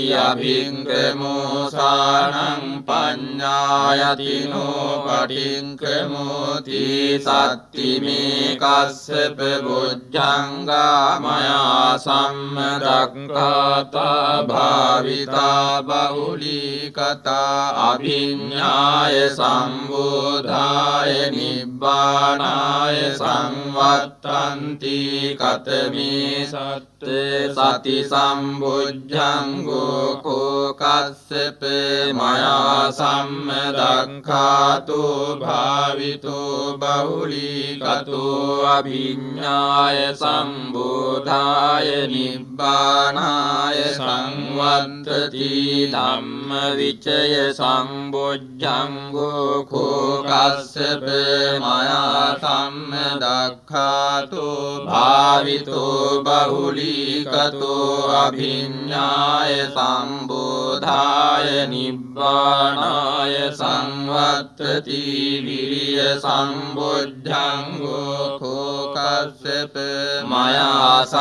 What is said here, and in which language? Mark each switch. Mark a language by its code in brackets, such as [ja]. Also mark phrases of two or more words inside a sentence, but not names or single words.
[pi] අභික්කමෝසානං පඤ්ඤායතිනෝ පටික්කමෝති සත්තිමේ කස්සප බොජ්ජංගා මයා සම්මදක්ඛාතා භාවිතා බහුලී කතා අභිඤ්ඤාය සම්බෝධාය නිබ්බානාය සංවත්තන්ති කතමේ සති සම්බුද්ධංගෝ කෝ කස්සප මයා සම්මදක්ඛාතෝ භාවිතෝ බහුලී කතෝ අභිඤ්ඤාය සම්බෝධාය නිබ්බානාය සංවත්තති ධම්ම විචය සම්බොජ්ජංගෝ කෝ කස්සප මයා සම්මදක්ඛාතෝ භාවිතෝ බහුලී කතෝ අභිඤ්ඤාය සම්බෝධාය නිබ්බානාය සංවත්තති විරිය සම්බොජ්ජංගෝ කෝ කස්සප මයා